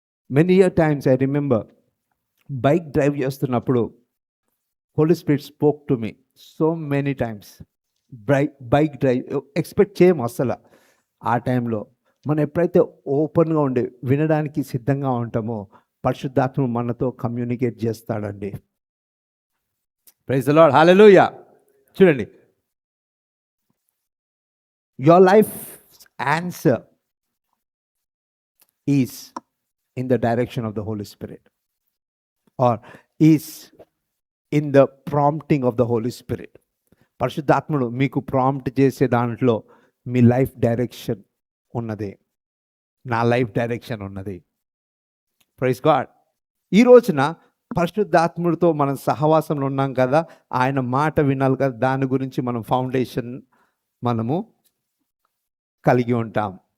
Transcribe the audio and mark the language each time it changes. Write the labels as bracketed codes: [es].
[en] many year times I remember bike drive [te] చేస్తున్నప్పుడు [en] Holy Spirit spoke to me so many times. [te] Bike drive expect చేయము అసలు. ఆ టైంలో మనం ఎప్పుడైతే ఓపెన్గా ఉండి వినడానికి సిద్ధంగా ఉంటామో పరిశుద్ధాత్మ మనతో కమ్యూనికేట్ చేస్తాడండి. [en] Praise the Lord, hallelujah. [te] చూడండి, [en] your life's answer is in the direction of the Holy Spirit, or is in the prompting of the Holy Spirit. [te] పరిశుద్ధాత్ముడు మీకు ప్రాంప్ట్ చేసే దాంట్లో మీ లైఫ్ డైరెక్షన్ ఉన్నది, నా లైఫ్ డైరెక్షన్ ఉన్నది. [en] Praise God. [te] ఈ రోజున పరిశుద్ధాత్ముడితో మనం సహవాసంలో ఉన్నాం కదా, ఆయన మాట వినాలి కదా, దాని గురించి మనం ఫౌండేషన్ మనము కలిగి ఉంటాం.